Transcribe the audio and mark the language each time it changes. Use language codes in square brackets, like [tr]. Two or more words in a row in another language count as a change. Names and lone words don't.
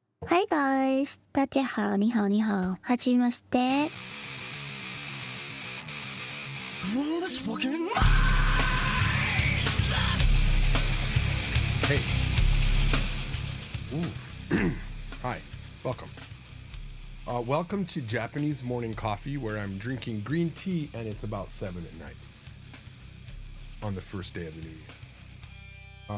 [en] Hi guys， [zh] 大家好，你好，你好， [ja] はじめまして。 [en] This fucking Hey. Ooh. Hi. Welcome. Welcome to Japanese Morning Coffee, where I'm drinking green tea and it's about 7 at night on the first day of the new year.